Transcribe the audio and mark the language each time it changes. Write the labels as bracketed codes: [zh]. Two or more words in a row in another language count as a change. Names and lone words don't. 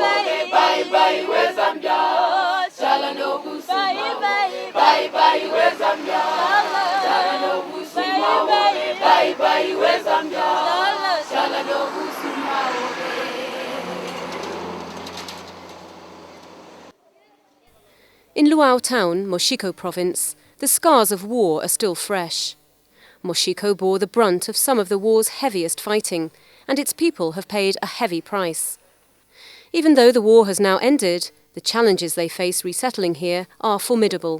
[en] Bye bye, we Zambia. [bem] Shala no busuma. [en] Bye bye, we Zambia. [bem] Shala no busuma. [en] Bye bye, we Zambia. [bem] Shala no busuma. [en] In Luau town, Moxico province, the scars of war are still fresh. Moxico bore the brunt of some of the war's heaviest fighting, and its people have paid a heavy price. Even though the war has now ended, the challenges they face resettling here are formidable.